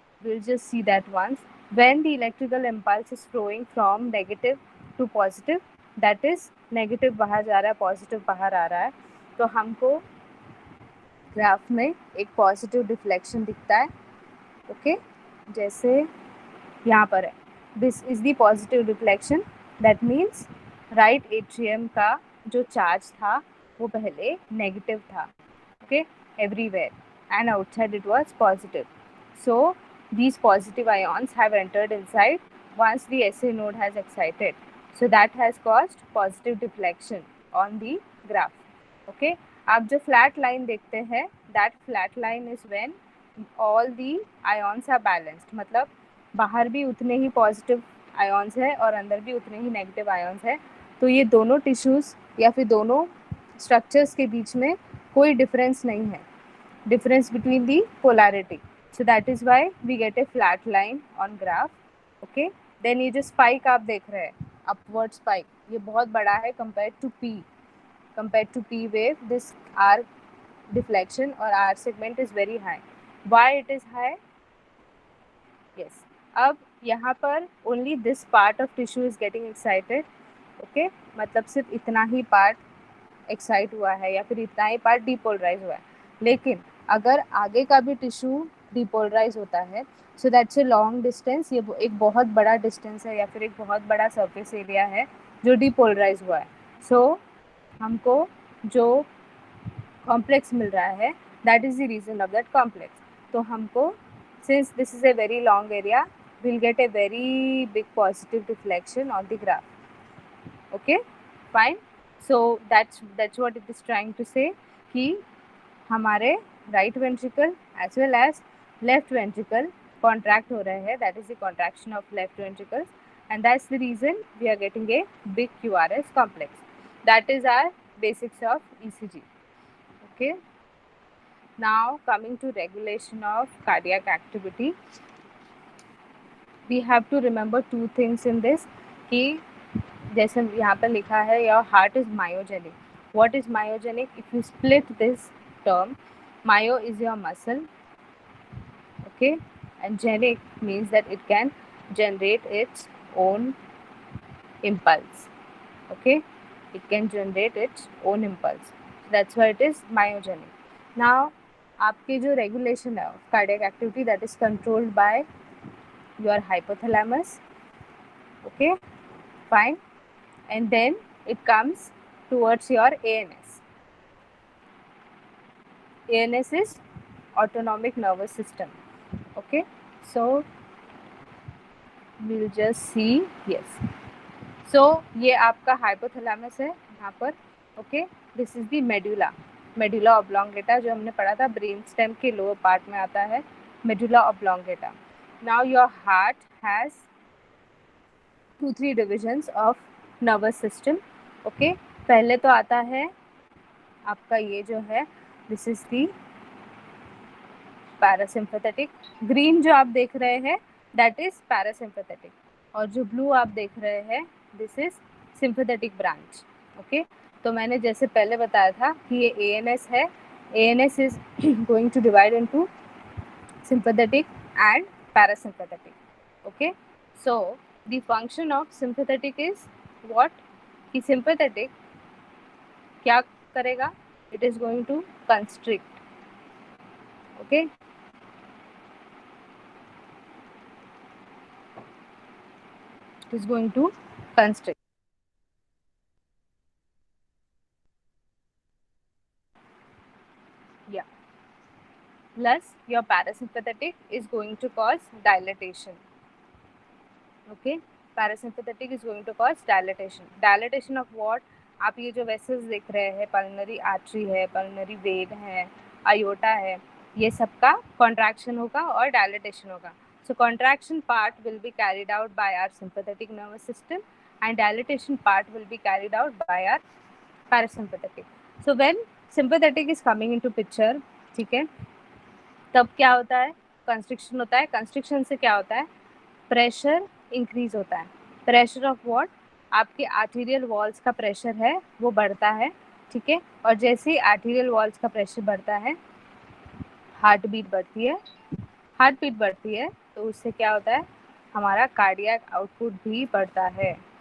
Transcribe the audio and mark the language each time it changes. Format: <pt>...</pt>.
<en>We'll just see that once. When the electrical impulse is flowing from negative to positive, that is negative</en> <hi>बाहर जा रहा है,</hi> <en>positive</en> <hi>बाहर आ रहा है, तो हमको ग्राफ में एक पॉजिटिव डिफ्लेक्शन दिखता है.</hi> <en>okay,</en> <hi>जैसे यहाँ पर है,</hi> <en>This is the positive deflection. That means</en> <hi>right atrium का जो चार्ज था वो पहले नेगेटिव था.</hi> <en>Okay, everywhere, and outside it was positive. So these positive ions have entered inside once the SA node has excited. So that has caused positive deflection on the graph. Okay,</en> <hi>आप जो flat line देखते हैं,</hi> <en>that flat line is when all the ions are balanced,</en> <hi>मतलब बाहर भी उतने ही positive ions है और अंदर भी उतने ही नेगेटिव आयॉन्स है। तो ये दोनों टिश्यूज़ या फिर दोनों स्ट्रक्चर्स के बीच में कोई डिफरेंस नहीं है,</hi> <en>difference between the polarity. So that is why we get a flat line on graph.</en> <hi>Okay, then ये जो spike आप देख रहे हैं,</hi> <en>upward spike,</en> <hi>ये बहुत बड़ा है</hi> <en>compared to P wave. This R deflection or R segment is very high. Why it is high? Yes.</en> <hi>अब यहाँ पर</hi> <en>only this part of tissue is getting excited.</en> <hi>Okay, मतलब सिर्फ इतना ही part एक्साइट हुआ है या फिर इतना ही पार्ट डिपोलराइज हुआ है। लेकिन अगर आगे का भी टिश्यू डिपोलराइज होता है,</hi> <en>so that's a long distance,</en> <hi>ये एक बहुत बड़ा डिस्टेंस है या फिर एक बहुत बड़ा सरफेस एरिया है जो डिपोलराइज हुआ है। सो हमको जो कॉम्प्लेक्स मिल रहा है,</hi> <en>That is the reason of that complex.</en> <hi>तो हमको,</hi> <en>Since this is a very long area, will get a very big positive reflection on the graph. Okay, fine. So that's what it is trying to say</en> <hi>कि हमारे</hi> <en>right ventricle as well as left ventricle</en> <hi>contract हो रहे हैं,</hi> <en>That is the contraction of left ventricle, and that's the reason we are getting a big QRS complex. That is our basics of ECG. Okay, now coming to regulation of cardiac activity, we have to remember two things in this</en> <hi>कि जैसे यहाँ पर लिखा है</hi> <en>Your heart is myogenic. What is myogenic? If you split this term, myo is your muscle, okay, and genic means that it can generate its own impulse. Okay, it can generate its own impulse, that's why it is myogenic. Now</en> <hi>आपके जो regulation है</hi> <en>Cardiac activity, that is controlled by your hypothalamus. Okay, fine. And then it comes towards your ANS. ANS is autonomic nervous system. Okay, so we'll just see.</en> <hi>Yes, so ये आपका hypothalamus है यहाँ पर.</hi> <en>Okay, this is the medulla oblongata</en> <hi>जो हमने पढ़ा था,</hi> <en>Brain stem के lower part में आता है medulla oblongata. Now your heart has 2-3 divisions of nervous system.</en> <hi>Okay, पहले तो आता है आपका ये जो है,</hi> <en>This is the parasympathetic.</en> <hi>Green जो आप देख रहे हैं</hi> <en>that is parasympathetic,</en> <hi>और जो ब्लू आप देख रहे हैं</hi> <en>This is sympathetic branch.</en> <hi>Okay, तो मैंने जैसे पहले बताया था कि ये ANS है.</hi> <en>ANS is going to divide into sympathetic and parasympathetic. Okay, so the function of sympathetic is what?</en> <hi>कि सिम्पैथेटिक क्या करेगा?</hi> <en>It is going to constrict. Okay, it is going to constrict. Yeah, plus your parasympathetic is going to cause dilatation. Okay, parasympathetic is going to cause dilatation of what?</en> <hi>आप ये जो vessels देख रहे हैं, pulmonary artery है, pulmonary vein है, iota है, ये सबका कॉन्ट्रैक्शन होगा और डायलेटेशन होगा.</hi> <en>So contraction part will be carried out by our sympathetic nervous system and dilatation part will be carried out by our parasympathetic. So when sympathetic is coming into picture,</en> <hi>ठीक है, तब क्या होता है? Constriction होता है. Constriction से क्या होता है? प्रेशर इंक्रीज होता है.</hi> <en>Pressure of what?</en> <hi>आपके आर्टीरियल वॉल्स का प्रेशर है वो बढ़ता है. ठीक है, और जैसे ही आर्टीरियल वॉल्स का प्रेशर बढ़ता है, हार्ट बीट बढ़ती है. हार्ट बीट बढ़ती है तो उससे क्या होता है? हमारा कार्डियक आउटपुट भी बढ़ता है.</hi>